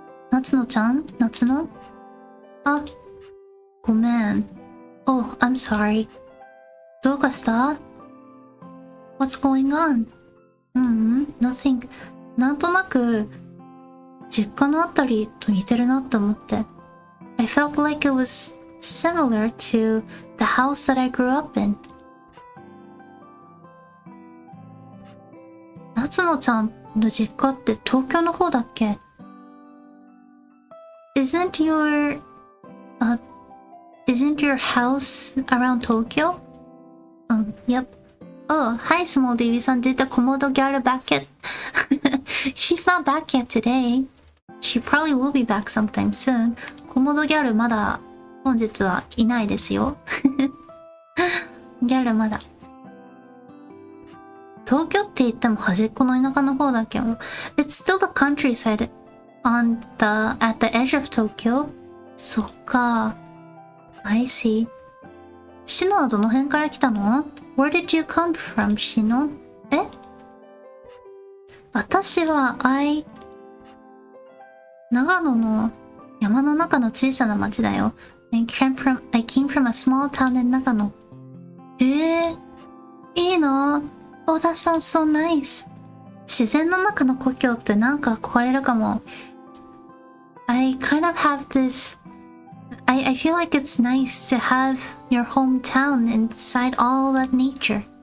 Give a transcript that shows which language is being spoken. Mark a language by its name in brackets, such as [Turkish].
[Japanese] 夏野ちゃん夏野あ、ごめん。 [English] Oh, I'm sorry. [Japanese] どうかした？ [English] What's going on? Nothing. [Japanese] なんとなく、実家のあたりと似てるなって思って。 [English] I felt like it was similar to the house that I grew up in. [Japanese] 夏野ちゃんの実家って東京の方だっけ？ [English] Isn't your house around Tokyo? Yep. Oh, hi, Small Davy-san. Did the Komodo gal back yet? She's not back yet today. She probably will be back sometime soon. [Japanese] コモドギャルまだ本日はいないですよ。ギャルまだ。東京って言っても端っこの田舎の方だけど、 [English] It's still the countryside at the edge of Tokyo. [Japanese] そっか。 [English] I see. [Japanese] シノはどの辺から来たの？ [English] Where did you come from, シノ？ [Japanese] 私は、長野の山の中の小さな町だよ。 [English] I came from a small town in 長野。 [Japanese] いいな。 [English] Oh, that sounds so nice. [Japanese] 自然の中の故郷ってなんか憧れるかも。 [English] I kind of have this...I feel like it's nice to have your hometown inside all that nature.